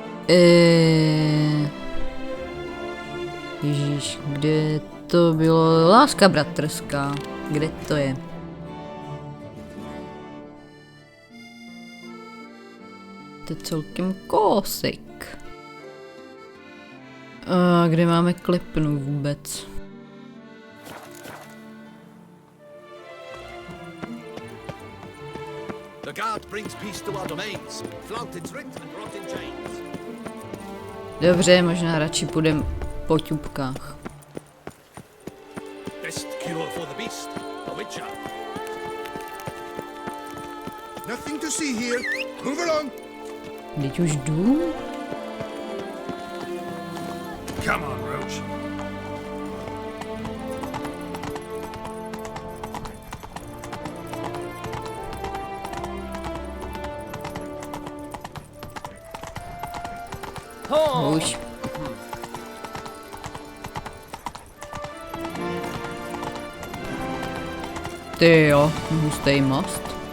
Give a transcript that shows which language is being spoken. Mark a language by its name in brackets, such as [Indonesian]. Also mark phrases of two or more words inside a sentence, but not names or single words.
[Czech] Ježíš, kde to bylo? Láska bratrská. Kde to je? To je celkem kousek. A kde máme klepnu vůbec? [English] The guard brings peace to our domains. Flout its writ and rot in chains. [Czech] Dobře, možná radši půjdem po ťupkách. [English] Best cure for the beast, the witcher. Nothing to see here. Move along. [Czech] Teď už jdu? [English] Come on, Roach. [Czech] Už. Ty jo, hustý most.